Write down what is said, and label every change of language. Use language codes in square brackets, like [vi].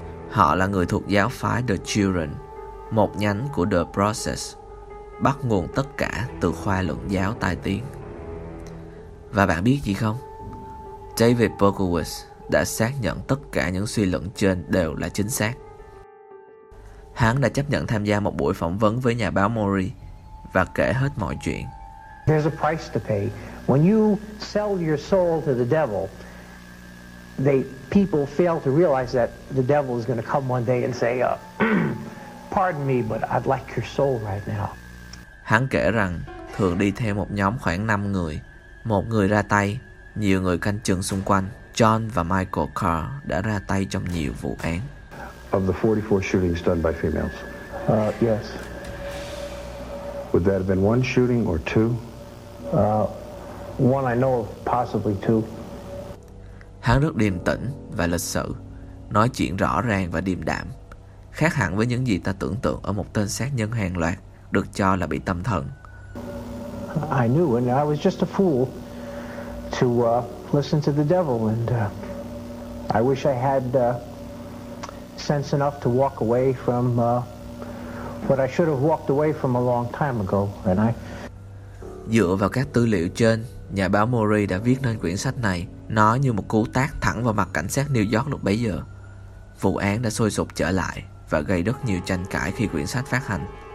[vi] Họ là người thuộc giáo phái The Children, một nhánh của The Process, bắt nguồn tất cả từ khoa luận giáo tai tiếng. Và bạn biết gì không? David Berkowitz đã xác nhận tất cả những suy luận trên đều là chính xác. Hắn đã chấp nhận tham gia một buổi phỏng vấn với nhà báo Mori và kể hết mọi chuyện. [en] There's a price to pay. When you sell your soul to the devil, people fail to realize that the devil is going to come one day and say, pardon me, but I'd like your soul right now. [vi] Hắn kể rằng thường đi theo một nhóm khoảng 5 người. Một người ra tay, nhiều người canh chừng xung quanh. John và Michael Carr đã ra tay trong nhiều vụ án. [en] Of the 44 shootings done by females? Yes. Would that have been one shooting or two? One I know of, possibly two. [vi] Hắn rất điềm tĩnh và lịch sự, nói chuyện rõ ràng và điềm đạm, khác hẳn với những gì ta tưởng tượng ở một tên sát nhân hàng loạt được cho là bị tâm thần. [en] I knew, and I was just a fool to listen to the devil, and I wish I had sense enough to walk away from what I should have walked away from a long time ago. And I... [vi] Dựa vào các tư liệu trên, nhà báo Murray đã viết nên quyển sách này. Nó như một cú tát thẳng vào mặt cảnh sát New York lúc bấy giờ. Vụ án đã sôi sục trở lại và gây rất nhiều tranh cãi khi quyển sách phát hành.